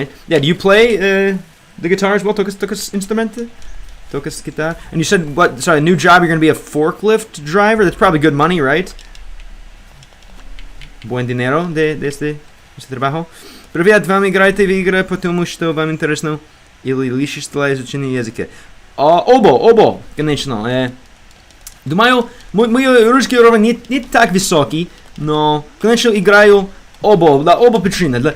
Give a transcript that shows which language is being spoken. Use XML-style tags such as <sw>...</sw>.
<en>Yeah, do you play the guitar as well?</en> <es>Tocas instrumento? Tocas guitar?</es> <en>And you said, a new job, you're going to be a forklift driver? That's probably good money, right?</en> <es>Buen dinero de este trabajo.</es> <ru>Привет, вам играете в игры, потому что вам интересно или лишится изучение языка? Оба, конечно. Думаю, мой русский уровень не так высокий, но, конечно, играю оба причины.</ru>